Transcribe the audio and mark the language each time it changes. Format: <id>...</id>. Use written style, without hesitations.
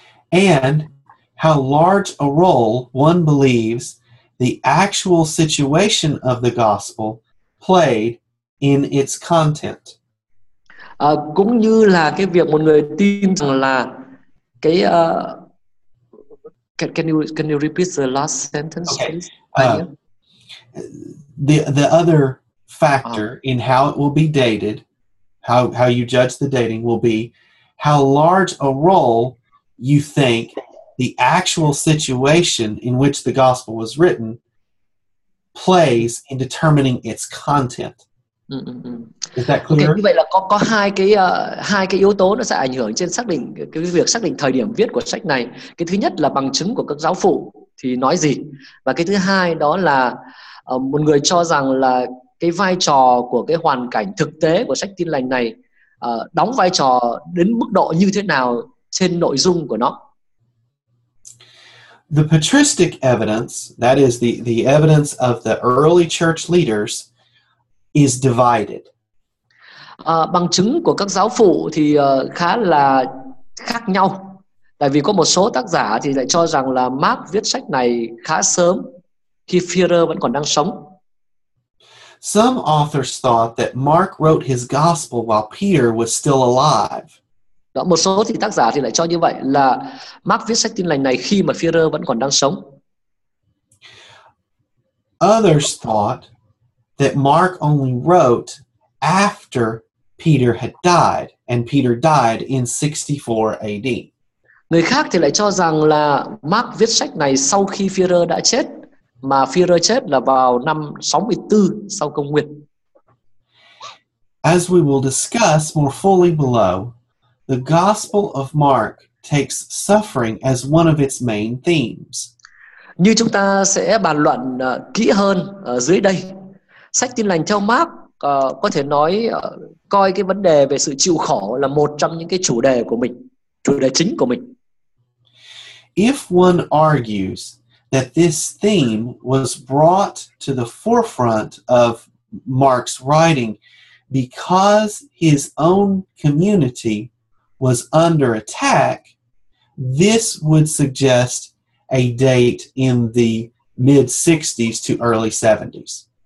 <en>And how large a role one believes the actual situation of the gospel played in its content.</en> <vi>Cũng như là cái việc một người tin rằng là cái</vi> <en>can you repeat the last sentence, please? The other factor in how it will be dated, how you judge the dating will be how large a role you think the actual situation in which the gospel was written plays in determining its content. Is that clear?</en> <vi>Okay, như vậy là có hai cái yếu tố nó sẽ ảnh hưởng trên cái việc xác định thời điểm viết của sách này. Cái thứ nhất là bằng chứng của các giáo phụ thì nói gì, và cái thứ hai đó là một người cho rằng là cái vai trò của cái hoàn cảnh thực tế của sách Tin Lành này đóng vai trò đến mức độ như thế nào trên nội dung của nó.</vi> <en>The patristic evidence, that is the evidence of the early church leaders, is divided.</en> <vi>Bằng chứng của các giáo phụ thì khá là khác nhau. Tại vì có một số tác giả thì lại cho rằng là Mark viết sách này khá sớm, khi Führer vẫn còn đang sống.</vi> <en>Some authors thought that Mark wrote his gospel while Peter was still alive.</en> <vi>Đó, một số thì tác giả thì lại cho như vậy là Mark viết sách Tin Lành này khi mà Führer vẫn còn đang sống.</vi> <en>Others thought that Mark only wrote after Peter had died, and Peter died in 64 AD.</en> <vi>Người khác thì lại cho rằng là Mark viết sách này sau khi Führer đã chết, mà Führer chết là vào năm 64 sau công nguyên.</vi> <en>As we will discuss more fully below, the Gospel of Mark takes suffering as one of its main themes.</en> <vi>Như chúng ta sẽ bàn luận kỹ hơn ở dưới đây, sách Tin Lành theo Mark có thể nói coi cái vấn đề về sự chịu khổ là một trong những cái chủ đề của mình, chủ đề chính của mình.</vi> <en>If one argues that this theme was brought to the forefront of Mark's writing because his own community was under attack, this would suggest a date in the mid-60s to early 70s.</en>